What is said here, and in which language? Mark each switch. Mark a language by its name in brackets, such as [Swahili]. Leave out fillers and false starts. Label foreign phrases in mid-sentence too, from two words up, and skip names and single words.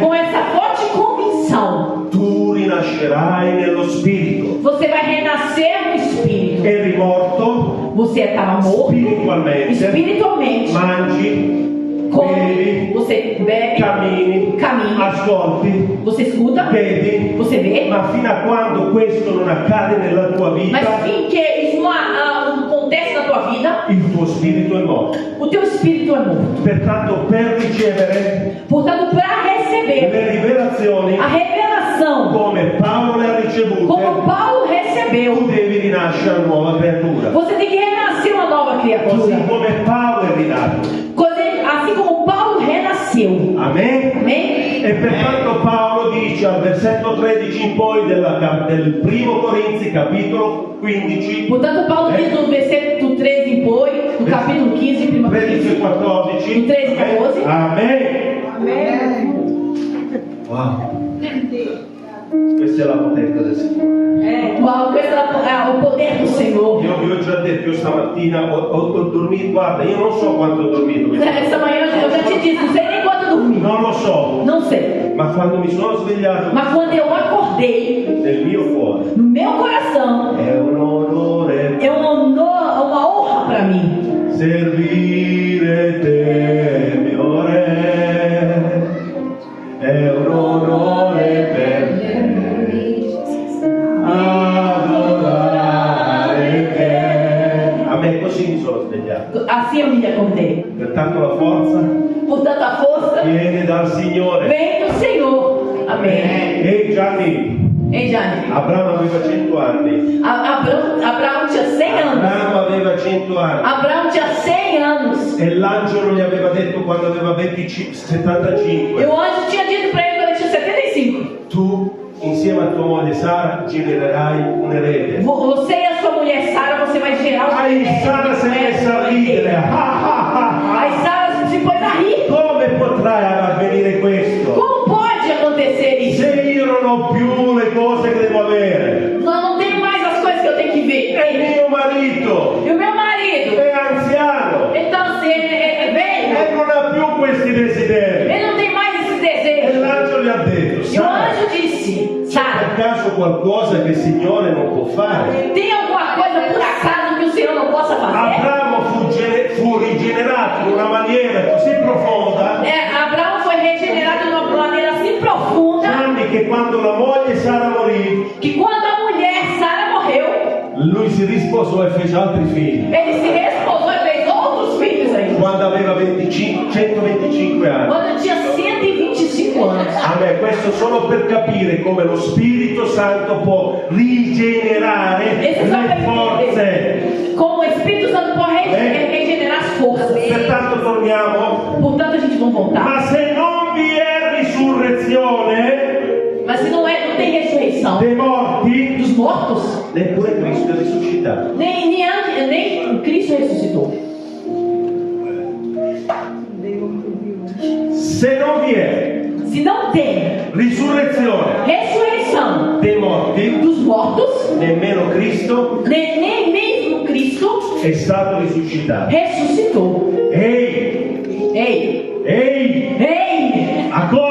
[Portuguese] com essa forte convicção, [Italian] tu rinascerai nello spirito. [Portuguese] você vai renascer no Espírito. [Italian] Eri morto [Portuguese] Você estava morto [Italian] spiritualmente, [Portuguese] espiritualmente. [Italian] mangi, [Portuguese] Come, [Italian] bevi, [Portuguese] você bebe, [Italian] cammini, cammina, ascolti, [Portuguese] você escuta, [Italian] vedi, [Portuguese] você vê. [Italian] ma fino a quando questo non accade nella tua vita, [Portuguese] Mas finché isso não acontece na tua vida, [Italian] il tuo spirito è morto. [Portuguese] o teu espírito é morto. [Italian] Pertanto, per ricevere [Portuguese] Portanto, para receber [Italian] le rivelazioni [Portuguese] a revelação, [Italian] come Paolo le ha [Portuguese] como [Italian] ricevute, [Portuguese] Paulo [Italian] tu [Portuguese] recebeu, [Italian] devi rinascere a nuova creatura. [Portuguese] você tem que renascer uma nova [Italian] Così [Portuguese] criatura. [Italian] come Paolo è rinato. [Portuguese] Assim como Paulo renasceu. [Italian] Amen? [Portuguese] Amém? [Italian] E pertanto Paolo dice al versetto 13 in poi del primo Corinzi, capitolo 15, [Portuguese] Portanto, Paulo diz no versículo 13 em poi, no capítulo 15, 1 13 e Coríntios, 14. no 13 e 14. [Italian] Amen. Wow. Questa è la potenza del Signore. [Portuguese] Uau, questo é o poder do Senhor. [Italian] Io vi ho già detto, io stamattina ho dormito, guarda, io non so quanto ho dormito. [Portuguese] Essa manhã eu já te disse, não sei nem quanto eu dormi. [Italian] Non lo so, [Portuguese] Não sei. [Italian] ma quando mi sono svegliato [Portuguese] Mas quando eu acordei, [Italian] nel mio cuore [Portuguese] no meu coração, [Italian] è un onore [Portuguese] é um honor, uma honra para mim. [Italian] servire te, mio Re, è un onore per me adorare te. A me così mi sono svegliato. [Portuguese] Assim eu me acordei. [Italian] Pertanto la forza [Portuguese] Portanto, a força [Italian] viene dal Signore. [Portuguese] vem do Senhor. Amém. [Italian] Ehi Gianni, [Portuguese] Hein, Jane? [Italian] Abramo aveva 100 anni. [Portuguese] Abraão tinha 100 anos. [Italian] Abramo aveva 100 anni. [Portuguese] Abraão tinha 100 anos. [Italian] E l'angelo gli aveva detto quando aveva 75. [Portuguese] E o anjo tinha dito para ele quando ele tinha 75. [Italian] Tu, insieme a tua moglie Sara, genererai un erede. [Portuguese] Você e a sua mulher Sara, você vai gerar um [Italian] Aí Sara si è messa a ridere. [Portuguese] Aí Sara se pôs a rir. [Italian] Come potrà avvenire questo? [Portuguese] Como pode acontecer isso? [Italian] Se io non ho più le cose che devo avere. [Portuguese] Não tenho mais as coisas que eu tenho que ver. [Italian] E mio marito [Portuguese] E o meu marido, [Italian] è anziano [Portuguese] então assim, é velho. [Italian] e non ha più questi desideri. [Portuguese] Ele não tem mais esses [Italian] E [Portuguese] desejos. [Italian] l'angelo gli ha detto: [Portuguese] E o Sara, anjo disse: [Italian] per [Portuguese] Sara, [Italian] caso qualcosa che il Signore non può fare? [Portuguese] tem alguma coisa por acaso que o Senhor não possa fazer? [Italian] Abramo fu rigenerato in una maniera così profonda, [Portuguese] Abraão foi regenerado de uma maneira assim profunda [Italian] Gianni, che quando la moglie Sara morì, [Portuguese] que quando a mulher Sara morreu, [Italian] lui si risposò e fece altri figli. [Portuguese] ele se desposou e fez outros filhos ainda. [Italian] Quando aveva 125 anni. [Portuguese] Quando tinha 125 anos. [Italian] A me questo solo per capire come lo Spirito Santo può rigenerare [Portuguese] Esse só [Italian] le [Portuguese] para [Italian] forze. [Portuguese] entender como o Espírito Santo pode regenerar as forças. [Italian] Pertanto torniamo. [Portuguese] Portanto, a gente vai voltar. [Italian] Ma se non vi è risurrezione [Portuguese] Mas se não tem ressurreição [Italian] dei morti, [Portuguese] dos mortos, [Italian] neppure Cristo è risuscitato. [Portuguese] nem Cristo ressuscitou. [Italian] Se non vi è [Portuguese] Se não tem [Italian] risurrezione [Portuguese] ressurreição [Italian] dei morti, [Portuguese] dos mortos, [Italian] nemmeno Cristo [Portuguese] nem mesmo Cristo [Italian] è stato risuscitato. [Portuguese] ressuscitou. [Italian] Ehi, [Portuguese] Ei, [Italian] ehi, [Portuguese] ei, a